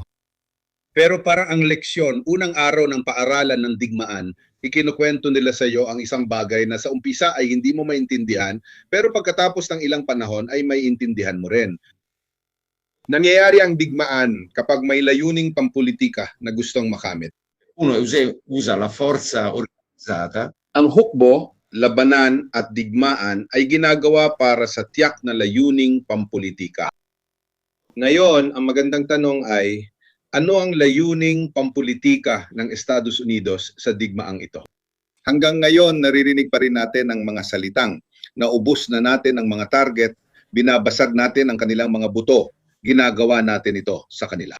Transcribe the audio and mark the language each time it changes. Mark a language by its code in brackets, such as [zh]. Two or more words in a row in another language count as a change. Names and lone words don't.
[tl] Pero parang ang leksyon, unang araw ng paaralan ng digmaan, ikinukwento nila sa iyo ang isang bagay na sa umpisa ay hindi mo maintindihan, pero pagkatapos ng ilang panahon ay maiintindihan mo rin. Nangyayari ang digmaan kapag may layuning pampolitika na gustong makamit. [it] Uno usa la forza organizzata. [tl] Ang hukbo, labanan at digmaan ay ginagawa para sa tiyak na layuning pampolitika. Ngayon, ang magandang tanong ay, ano ang layuning pampolitika ng Estados Unidos sa digmaang ito? Hanggang ngayon, naririnig pa rin natin ang mga salitang, naubos na natin ang mga target, binabasag natin ang kanilang mga buto, ginagawa natin ito sa kanila.